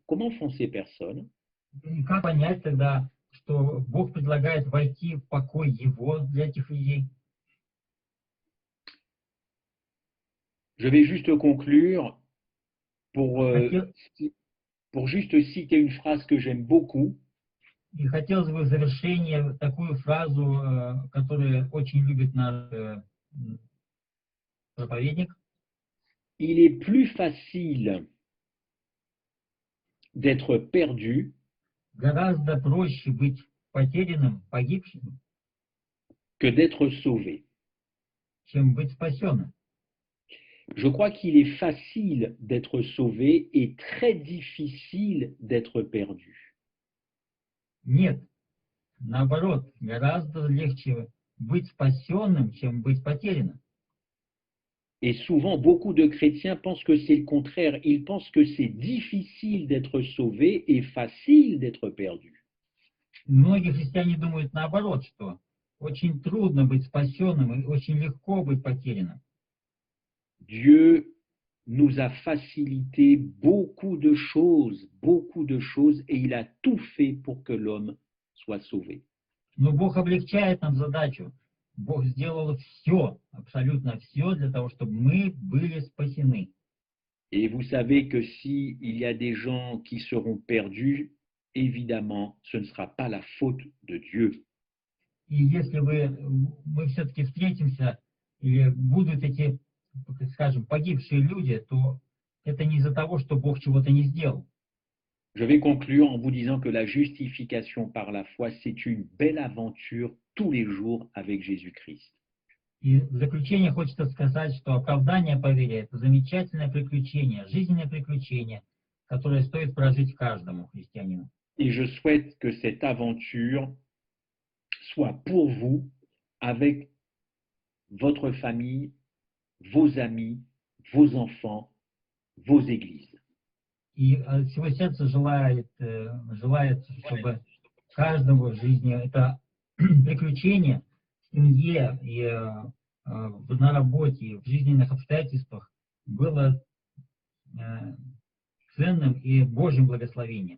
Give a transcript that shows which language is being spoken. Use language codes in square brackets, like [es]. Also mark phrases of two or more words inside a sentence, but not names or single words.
[fr] Comment font ces personnes? [ru] И как понять тогда, что Бог предлагает войти в покой Его для этих людей? [fr] Je vais juste conclure pour juste citer une phrase que j'aime beaucoup. [ru] И хотелось бы в завершение такую фразу, которую очень любит наш проповедник. [fr] Il est plus facile d'être perdu [ru] Гораздо проще быть потерянным, погибшим, [fr] que d'être sauvé. [ru] чем быть спасенным. [fr] Je crois qu'il est facile d'être sauvé et très difficile d'être perdu. [ru] Нет, наоборот, гораздо легче быть спасенным, чем быть потерянным. [fr] Et souvent, beaucoup de chrétiens pensent que c'est le contraire. Ils pensent que c'est difficile d'être sauvé et facile d'être perdu. [ru] Многие христиане думают наоборот, что очень трудно быть спасенным и очень легко быть потерянным. [fr] Dieu nous a facilité beaucoup de choses, et il a tout fait pour que l'homme soit sauvé. [ru] Но Бог облегчает нам задачу. Бог сделал все, абсолютно все для того, чтобы мы были спасены. [fr] Et vous savez que s'il y a des gens qui seront perdus, évidemment, ce ne sera pas la faute de Dieu. [ru] И если мы все-таки встретимся, или будут эти, скажем, погибшие люди, то это не из-за того, что Бог чего-то не сделал. [fr] Je vais conclure en vous disant que la justification par la foi, c'est une belle aventure tous les jours avec Jésus-Christ. [ru] И в заключение хочется сказать, что оправдание по вере – это замечательное приключение, жизненное приключение, которое стоит прожить каждому христианину. [fr] Et je souhaite que cette aventure soit pour vous, avec votre famille, vos amis, vos enfants, vos églises. [ru] И от всего сердца желает, чтобы каждому в жизни это приключение в семье и на работе, и в жизненных обстоятельствах было ценным и Божьим благословением.